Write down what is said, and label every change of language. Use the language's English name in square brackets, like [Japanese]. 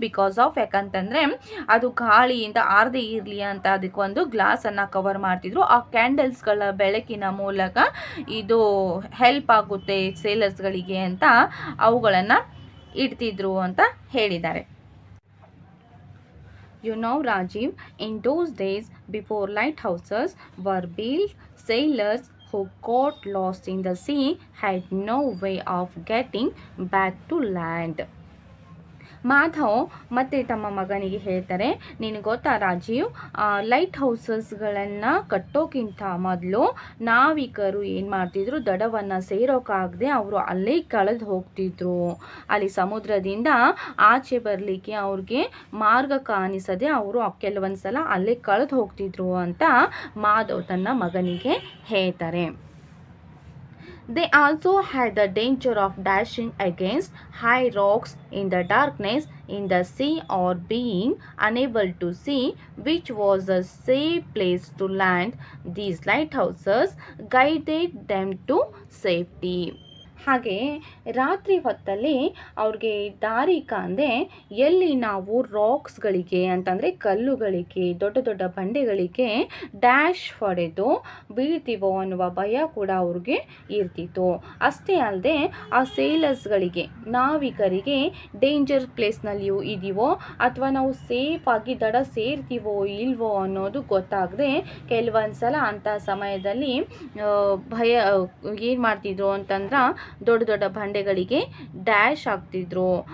[English] because of, [Kannada] ಯಾಕಂತಂದರೆ ಅದು ಗಾಳಿಯಿಂದ ಆರದೇ ಇರಲಿ ಅಂತ ಅದಕ್ಕೆ ಒಂದು ಗ್ಲಾಸನ್ನು ಕವರ್ ಮಾಡ್ತಿದ್ರು. ಆ ಕ್ಯಾಂಡಲ್ಸ್ಗಳ ಬೆಳಕಿನ ಮೂಲಕ ಇದು ಹೆಲ್ಪ್ ಆಗುತ್ತೆ ಸೇಲರ್ಸ್ಗಳಿಗೆ ಅಂತ ಅವುಗಳನ್ನು ಇಡ್ತಿದ್ರು ಅಂತ ಹೇಳಿದ್ದಾರೆ. [English] You know, Rajiv, in those days before lighthouses were built, sailors who got lost in the sea had no way of getting back to land. [Kannada] Madhav ಮತ್ತೆ ತಮ್ಮ ಮಗನಿಗೆ ಹೇಳ್ತಾರೆ, ನಿನಗೆ ಗೊತ್ತಾ ರಾಜೀವ್, ಲೈಟ್ ಹೌಸಸ್ಗಳನ್ನು ಕಟ್ಟೋಕ್ಕಿಂತ ಮೊದಲು ನಾವಿಕರು ಏನು ಮಾಡ್ತಿದ್ರು, ದಡವನ್ನು ಸೇರೋಕ್ಕಾಗದೆ ಅವರು ಅಲ್ಲೇ ಕಳೆದು ಹೋಗ್ತಿದ್ರು. ಅಲ್ಲಿ ಸಮುದ್ರದಿಂದ ಆಚೆ ಬರಲಿಕ್ಕೆ ಅವ್ರಿಗೆ ಮಾರ್ಗ ಕಾಣಿಸದೆ ಅವರು ಕೆಲವೊಂದು ಸಲ ಅಲ್ಲೇ ಕಳೆದು ಹೋಗ್ತಿದ್ರು ಅಂತ ಮಾಧವ್ ತನ್ನ ಮಗನಿಗೆ ಹೇಳ್ತಾರೆ. [English] They also had the danger of dashing against high rocks in the darkness in the sea or being unable to see which was a safe place to land. These lighthouses guided them to safety. [Kannada] ಹಾಗೆ ರಾತ್ರಿ ಹೊತ್ತಲ್ಲಿ ಅವ್ರಿಗೆ ದಾರಿ ಕಾಣದೆ ಎಲ್ಲಿ ನಾವು ರಾಕ್ಸ್ಗಳಿಗೆ ಅಂತಂದರೆ ಕಲ್ಲುಗಳಿಗೆ, ದೊಡ್ಡ ದೊಡ್ಡ ಬಂಡೆಗಳಿಗೆ ಡ್ಯಾಶ್ ಹೊಡೆದು ಬೀಳ್ತೀವೋ ಅನ್ನುವ ಭಯ ಕೂಡ ಅವ್ರಿಗೆ ಇರ್ತಿತ್ತು. ಅಷ್ಟೇ ಅಲ್ಲದೆ ಆ ಸೇಲರ್ಸ್ಗಳಿಗೆ, ನಾವಿಕರಿಗೆ ಡೇಂಜರ್ ಪ್ಲೇಸ್ನಲ್ಲಿಯೂ ಇದೀವೋ ಅಥವಾ ನಾವು ಸೇಫಾಗಿ ದಡ ಸೇರ್ತೀವೋ ಇಲ್ವೋ ಅನ್ನೋದು ಗೊತ್ತಾಗದೆ ಕೆಲವೊಂದು ಸಲ ಅಂಥ ಸಮಯದಲ್ಲಿ ಭಯ ಏನು ಮಾಡ್ತಿದ್ರು ಅಂತಂದ್ರೆ ದೊಡ್ಡ ದೊಡ್ಡ ಬಂಡೆಗಳಿಗೆ ಡ್ಯಾಶ್ ಆಗ್ತಿದ್ರು.